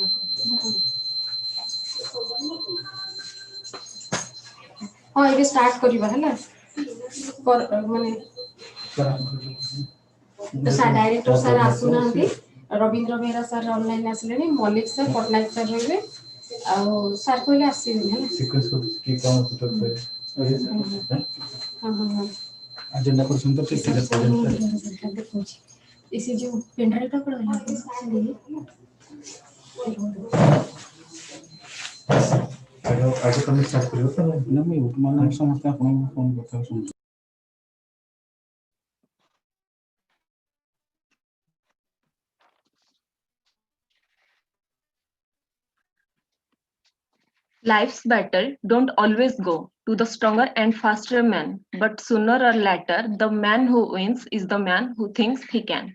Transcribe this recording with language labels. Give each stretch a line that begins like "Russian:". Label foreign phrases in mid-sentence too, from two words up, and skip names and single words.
Odia: ହଁ ଏବେ ଷ୍ଟାର୍ଟ କରିବା ହେଲା ମାନେ
English: sir director sir
Odia: ଆସୁନାହାନ୍ତି ରବୀନ୍ଦ୍ର ବେହେରା ସାର୍ ଅନଲାଇନ୍ ଆସିଲେଣି ମଲ୍ଲିକ ସାର୍ ପଟ୍ଟନାୟକ ସାର୍ ରହିବେ ଆଉ ସାର୍ କହିଲେ ଆସିବେନି ହେଲା ହଁ ହଁ ହଁ agenda କରୁଛନ୍ତି ତ ଠିକ୍ ଠିକ୍ ଦେଖୁଛି ଏ ସେ ଯୋଉ ପେଣ୍ଡ୍ରାଇଭ୍ଟା କ'ଣ ଆଗ ତମେ ଷ୍ଟାର୍ଟ କରିବ ତ ନା ମୁଁ ମାନେ ସମସ୍ତେ ଆପଣଙ୍କୁ ଫୋନ୍ କଥା ଶୁଣୁଛୁ
English: Life's battle don't always go to the stronger and faster man, but sooner or later, the man who wins is the man who thinks he can.